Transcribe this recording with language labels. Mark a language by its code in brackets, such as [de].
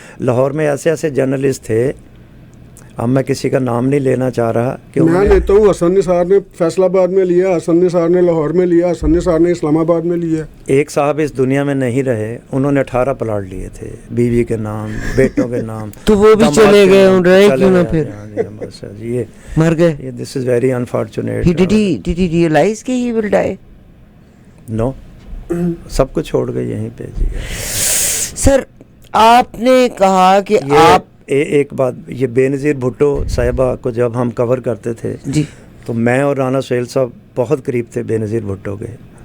[ur] لاہور میں ایسے جرنلسٹ تھے, اب میں کسی کا نام نہیں لینا چاہ رہا کہ میں لیتا ہوں. حسن نثار نے فیصل آباد میں لیا, حسن نثار نے لاہور میں لیا, حسن نثار نے اسلام آباد میں لیا. ایک صاحب اس دنیا میں نہیں رہے, انہوں نے 18 پلاٹ لیے تھے, بیوی کے نام, بیٹوں کے نام, تو وہ بھی چلے گئے, رہے کیوں نہ پھر یہ مر گئے. [en] This is very unfortunate. Did he realize کہ he will die? [ur] نو, سب کچھ چھوڑ گئے یہیں پہ جی. سر آپ نے کہا کہ آپ ایک بات, یہ بے نظیر بھٹو صاحبہ کو جب ہم کور کرتے تھے جی, تو میں اور رانا سہیل صاحب بہت قریب تھے بے نظیر بھٹو کے.